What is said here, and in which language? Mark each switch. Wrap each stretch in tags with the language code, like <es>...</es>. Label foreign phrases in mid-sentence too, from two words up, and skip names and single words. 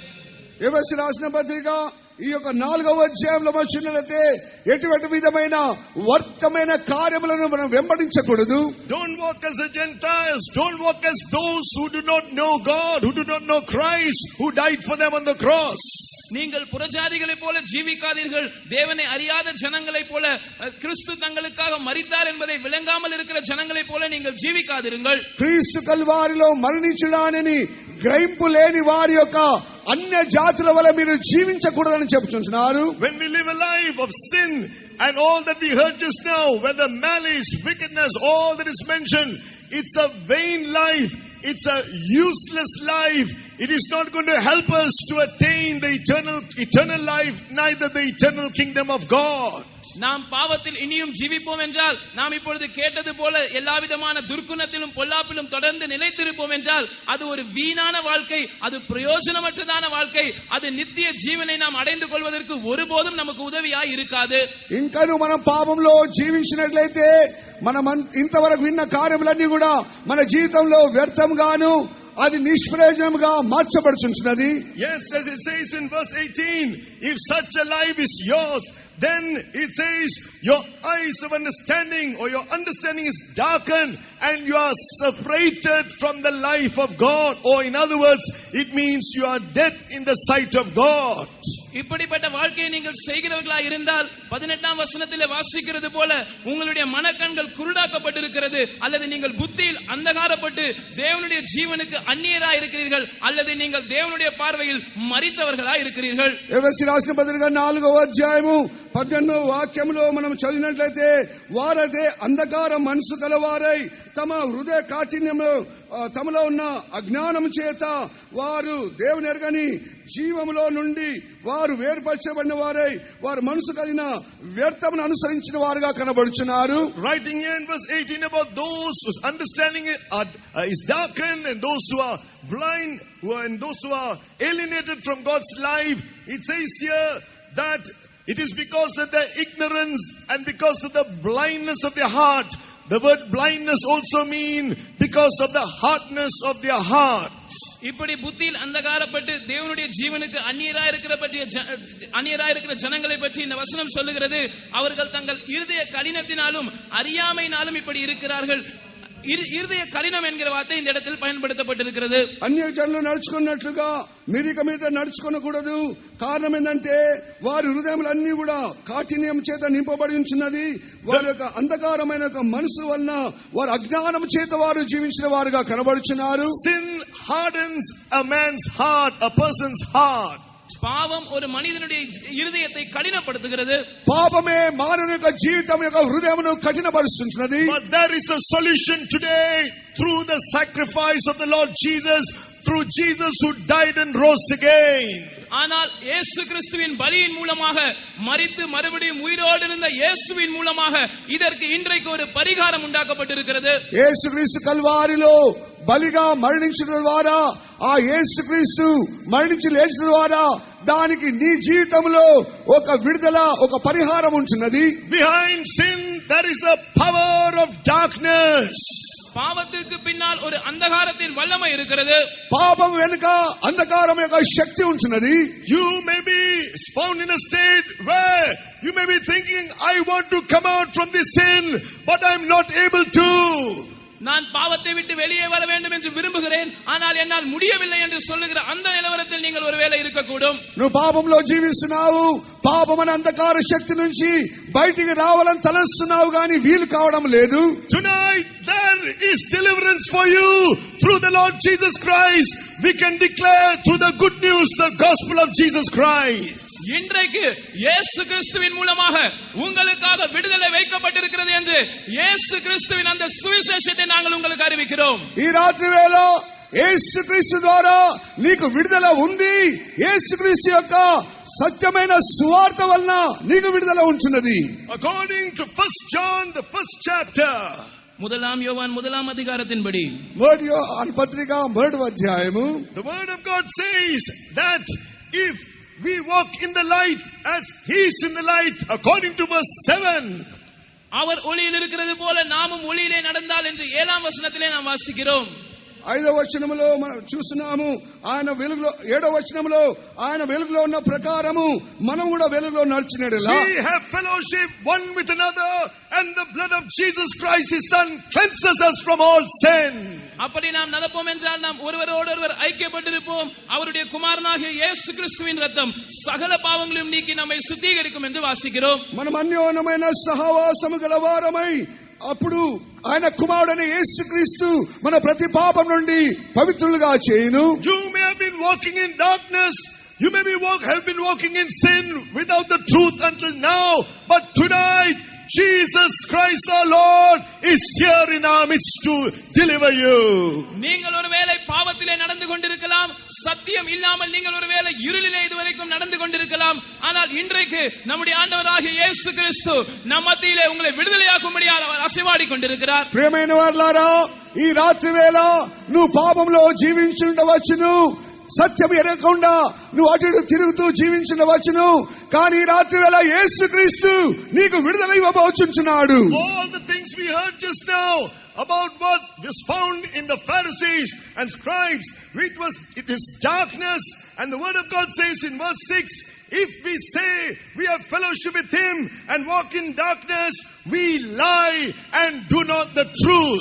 <te>ఎఫెసీ రాసిన పత్రిక ఈ యొక్క 4వ అధ్యాయంలో మనం చూసినట్లయితే ఎటువంటి విధమైన వర్తమైన కార్యములను మనం వెంబడించకూడదు.</te> <en>Don't walk as the Gentiles, don't walk as those who do not know God, who do not know Christ, who died for them on the cross.</en> <ta>நீங்கள் புறஜாதிகளைப் போல ஜீவிக்காதீர்கள். தேவனை அறியாத ஜனங்களைப் போல, கிறிஸ்து தங்களுக்காக மரித்தார் என்பதை விளங்காமல் இருக்கிற ஜனங்களைப் போல நீங்கள் ஜீவிக்காதிருங்கள்.</ta> <te>క్రీస్తు కల్వారిలో మరణించడానిని గ్రహింపు లేని వారి యొక్క అన్య జాతుల వలె మీరు జీవించకూడదని చెప్తున్నారు.</te> <en>When we live a life of sin and all that we heard just now, whether malice, wickedness, all that is mentioned, it's a vain life, it's a useless life. It is not going to help us to attain the eternal life, neither the eternal kingdom of God.</en> <ta>நாம் பாவத்தில் இனியும் ஜீவிப்போம் என்றால், நாம் இப்பொழுது கேட்டது போல எல்லாவிதமான துர்க்குணத்திலும் பொல்லாப்பிலும் தொடர்ந்து நிலைத்திருப்போம் என்றால், அது ஒரு வீணான வாழ்க்கை, அது பிரயோஜனமற்றதான வாழ்க்கை, அது நித்திய ஜீவனை நாம் அடைந்து கொள்வதற்கு ஒருபோதும் நமக்கு உதவியாய் இருக்காது.</ta> <te>ఇంకను మనం పాపంలో జీవించినట్లయితే మనం ఇంతవరకు విన్న కార్యములన్నీ కూడా మన జీవితంలో వ్యర్థంగాను అది నిష్ప్రయోజనంగా మార్చబడుచున్నది.</te> <en>Yes, as it says in verse 18, if such a life is yours, then it says your eyes of understanding or your understanding is darkened and you are separated from the life of God, or in other words it means you are dead in the sight of God.</en> <ta>இப்படிப்பட்ட வாழ்க்கையை நீங்கள் செய்கிறவர்களாய் இருந்தால் 18ஆம் வசனத்திலே வாசிக்கிறது போல உங்களுடைய மனக்கண்கள் குருடாக்கப்பட்டிருக்கிறது, அல்லது நீங்கள் புத்தியில் அந்தகாரப்பட்டு தேவனுடைய ஜீவனுக்கு அந்நியராய் இருக்கிறீர்கள், அல்லது நீங்கள் தேவனுடைய பார்வையில் மரித்தவர்களாய் இருக்கிறீர்கள்.</ta> <te>ఎఫెసీ రాసిన పత్రిక 4వ అధ్యాయము 18వ వాక్యములో మనం చదివినట్లయితే వారైతే అంధకార మనసు కలవారై తమ హృదయ కాఠిన్యంలో తమలో ఉన్న అజ్ఞానం చేత వారు దేవుని ఎరగని జీవములో నుండి వారు వేరుపరచబడిన వారై వారు మనసు కలిగిన వ్యర్థమును అనుసరించిన వారుగా కనబడుచున్నారు.</te> <en>Writing here in verse 18 about those whose understanding is darkened and those who are blind and those who are alienated from God's life, it says here that it is because of their ignorance and because of the blindness of their heart. The word blindness also mean because of the hardness of their heart.</en> <ta>இப்படி புத்தியில் அந்தகாரப்பட்டு தேவனுடைய ஜீவனுக்கு அந்நியராய் இருக்கிற ஜனங்களை பற்றி இந்த வசனம் சொல்லுகிறது. அவர்கள் தங்கள் இருதய கடினத்தினாலும் அறியாமையினாலும் இப்படி இருக்கிறார்கள். இருதய కఠినం என்கிற வார்த்தை இந்த இடத்தில் பயன்படுத்தப்பட்டிருக்கிறது.</ta> <te>అన్య జనులు నడుచుకున్నట్లుగా మీరిక మీద నడుచుకోకూడదు. కారణం ఏంటంటే వారి హృదయములన్నీ కూడా కాఠిన్యం చేత నింపబడి ఉంచున్నది. వారి యొక్క అంధకారమైన మనసు వలన వారు అజ్ఞానం చేత వారు జీవించిన వారుగా కనబడుచున్నారు.</te> <en>Sin hardens a man's heart, a person's heart.</en> <ta>பாவம் ஒரு மனிதனுடைய இருதயத்தை கடினப்படுத்துகிறது.</ta> <te>పాపమే మానవుని యొక్క జీవితం యొక్క హృదయమును కఠినపరుస్తున్నది.</te> <en>But there is a solution today through the sacrifice of the Lord Jesus, through Jesus who died and rose again.</en> <ta>ஆனால் இயேசு கிறிஸ்துவின் பலியின் மூலமாக மரித்து மறுபடியும் உயிரோடு இருந்த இயேசுவின் மூலமாக இதற்கு இன்றைக்கு ஒரு பரிகாரம் உண்டாக்கப்பட்டிருக்கிறது.</ta> <te>యేసుక్రీస్తు కల్వారిలో బలిగా మరణించిన ద్వారా ఆ యేసుక్రీస్తు మరణించి లేచిన ద్వారా దానికి నీ జీవితంలో ఒక విడుదల ఒక పరిహారం ఉంటున్నది.</te> <en>Behind sin there is a power of darkness.</en> <ta>பாவத்திற்கு பின்னால் ஒரு அந்தகாரத்தின் வல்லமை இருக்கிறது.</ta> <te>పాపం వెనుక అంధకారం యొక్క శక్తి ఉంటున్నది.</te> <en>You may be found in a state where you may be thinking, I want to come out from this sin, but I'm not able to.</en> <ta>நான் பாவத்தை விட்டு வெளியே வர வேண்டும் என்று விரும்புகிறேன், ஆனால் என்னால் முடியவில்லை என்று சொல்லுகிற அந்த நிலவரத்தில் நீங்கள் ஒருவேளை இருக்கக்கூடும்.</ta> <te>నువ్వు పాపంలో జీవిస్తున్నావు, పాపమనే అంధకార శక్తి నుంచి బయటికి రావాలని తలస్తున్నావు గాని వీలు కావడం లేదు.</te> <en>Tonight there is deliverance for you through the Lord Jesus Christ. We can declare through the good news, the gospel of Jesus Christ.</en> <ta>இன்றைக்கு இயேசு கிறிஸ்துவின் மூலமாக உங்களுக்காக விடுதலை வைக்கப்பட்டிருக்கிறது என்று இயேசு கிறிஸ்துவின் அந்த சுவிசேஷத்தை நாங்கள் உங்களுக்கு அறிவிக்கிறோம்.</ta> <te>ఈ రాత్రి వేళ యేసుక్రీస్తు ద్వారా నీకు విడుదల ఉంది. యేసుక్రీస్తు యొక్క సత్యమైన సువార్త వలన నీకు విడుదల ఉంటున్నది.</te> <en>According to 1 John the 1st chapter,</en> <ta>முதலாம் யோவான் முதலாம் அதிகாரத்தின்படி</ta> <te>మొదటి యోహాను పత్రిక 1వ అధ్యాయము,</te> <en>the word of God says that if we walk in the light as he is in the light, according to verse 7,</en> <ta>அவர் ஒளியில் இருக்கிறது போல நாமும் ஒளியிலே நடந்தால் என்று 7ஆம் வசனத்திலே நாம் வாசிக்கிறோம்.</ta> <te>5వ వచనములో మనం చూస్తున్నాము ఆయన వెలుగులో, 7వ వచనములో ఆయన వెలుగులో ఉన్న ప్రకారము మనం కూడా వెలుగులో నడిచినట్లా</te> <en>we have fellowship one with another, and the blood of Jesus Christ his son cleanses us from all sin.</en> <ta>அப்படி நாம் நடப்போம் என்றால் நாம் ஒருவரோடொருவர் ஐக்கியப்பட்டிருப்போம். அவருடைய குமாரனாகிய இயேசு கிறிஸ்துவின் ரத்தம் சகல பாவங்களையும் நீக்கி நம்மை சுத்திகரிக்கும் என்று வாசிக்கிறோம்.</ta> <te>మనం అన్యోన్యమైన సహవాసము గలవారమై అప్పుడు ఆయన కుమారుడైన యేసుక్రీస్తు మన ప్రతి పాపం నుండి పవిత్రులుగా చేయును.</te> <en>You may have been walking in darkness, you may have been walking in sin without the truth until now, but tonight Jesus Christ our Lord is here in our midst to deliver you.</en> <ta>நீங்கள் ஒருவேளை பாவத்திலே நடந்து கொண்டிருக்கலாம், சத்தியம் இல்லாமல் நீங்கள் ஒருவேளை இருளிலே இதுவரைக்கும் நடந்து கொண்டிருக்கலாம். ஆனால் இன்றைக்கு நம்முடைய ஆண்டவராகிய இயேசு கிறிஸ்து நம் மத்தியிலே உங்களை விடுதலையாக்கும்படியாக அவர் அசைவாடி கொண்டிருக்கிறார்.</ta> <te>ప్రియమైన వారలారా, ఈ రాత్రి వేళ నువ్వు పాపంలో జీవించుండవచ్చును, సత్యం ఎరగకుండా నువ్వు అటు ఇటు తిరుగుతూ జీవించుండవచ్చును. కానీ ఈ రాత్రి వేళ యేసుక్రీస్తు నీకు విడుదల ఇవ్వబోచున్నాడు.</te> <en>All the things we heard just now about what was found in the Pharisees and scribes, it is darkness, and the word of God says in verse 6, if we say we have fellowship with him and walk in darkness, we lie and do not the truth.</en>